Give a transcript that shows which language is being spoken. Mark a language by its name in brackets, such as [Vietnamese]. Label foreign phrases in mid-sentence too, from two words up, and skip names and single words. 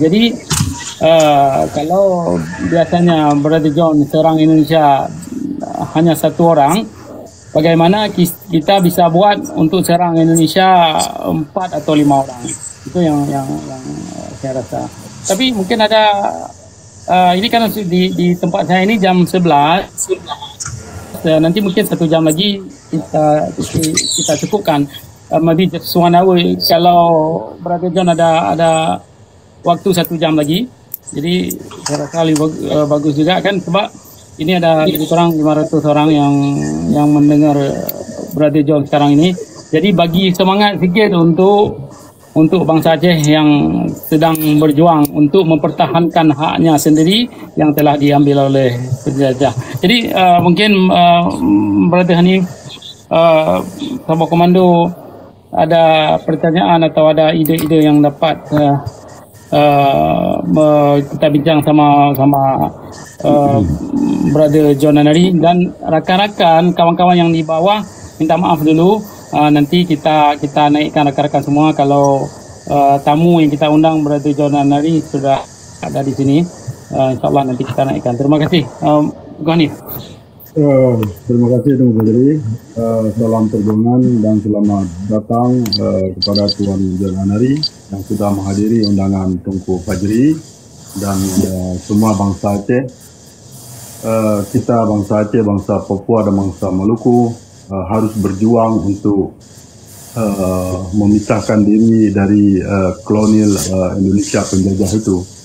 [Indonesian] Jadi kalau biasanya berarti John serang Indonesia hanya satu orang, bagaimana kita bisa buat untuk serang Indonesia 4 atau 5 orang? Itu yang saya rasa. Tapi mungkin ada ini kan di tempat saya ini jam 11. Nanti mungkin 1 jam lagi kita cukupkan. [English] Maybe just 1 hour. [Malay] Kalau Brother John ada waktu 1 jam lagi, jadi saya rasa lebih bagus juga kan, sebab ini ada lebih kurang 500 orang yang mendengar Brother John sekarang ini. Jadi bagi semangat sikit untuk bangsa Aceh yang sedang berjuang untuk mempertahankan haknya sendiri yang telah diambil oleh penjajah. Jadi mungkin Brother Hanif, Sabah Komando, ada pertanyaan atau ada ide-ide yang dapat kita bincang sama Brother John Nanary dan rakan-rakan kawan-kawan yang di bawah, minta maaf dulu. Nanti kita naikkan rakan-rakan semua kalau tamu yang kita undang Brother John Nanary sudah ada di sini. InsyaAllah nanti kita naikkan. Terima kasih. Hanif. Terima kasih Tuan Fajri. Salam perjuangan dan selamat datang kepada Tuan John Nanary yang sudah menghadiri undangan Tunku Fajri dan semua bangsa Aceh. [Indonesian] Kita bangsa Aceh, bangsa Papua dan bangsa Maluku harus berjuang untuk memisahkan diri dari kolonial Indonesia penjajah itu.